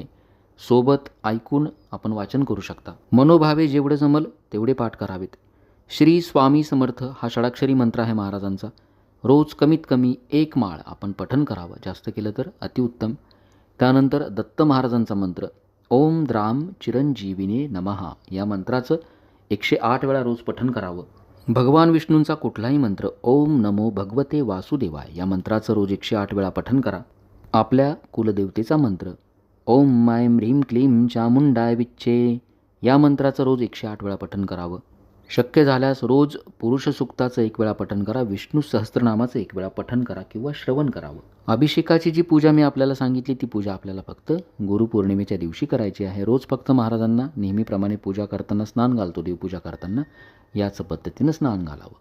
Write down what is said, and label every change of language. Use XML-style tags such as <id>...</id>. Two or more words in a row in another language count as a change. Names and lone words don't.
<mr>सोबत ऐकून आपण वाचन करू शकता. मनोभावे जेवढे जमल तेवढे पाठ करावेत. श्री स्वामी समर्थ हा षडाक्षरी मंत्र आहे महाराजांचा. रोज कमीत कमी 1 माळ आपण पठण करावं. जास्त केलं तर अतिउत्तम. त्यानंतर दत्त महाराजांचा मंत्र</mr> <sa>ओम द्राम चिरंजीविने नमः</sa> <mr>या मंत्राचं 108 वेळा रोज पठण करावं. भगवान विष्णूंचा कुठलाही मंत्र</mr> <sa>ओम नमो भगवते वासुदेवाय</sa> <mr>या मंत्राचं रोज 108 वेळा पठण करा. आपल्या कुलदेवतेचा मंत्र</mr> <sa>ओम मायम ह्रीम क्लीम चामुंडाय विच्चे</sa> <mr>या मंत्राचं रोज 108 वेळा पठण करावं. शक्य झाल्यास रोज पुरुष सूक्ताचं 1 वेळा पठण करा. विष्णू सहस्त्रनामाचं 1 वेळा पठण करा किंवा श्रवण करावं. अभिषेकाची जी पूजा मी आपल्याला सांगितली ती पूजा आपल्याला फक्त गुरुपौर्णिमेच्या दिवशी करायची आहे. रोज फक्त महाराजांना नेहमीप्रमाणे पूजा करताना स्नान घालतो, देवपूजा करताना याच पद्धतीनं स्नान घालावं.</mr>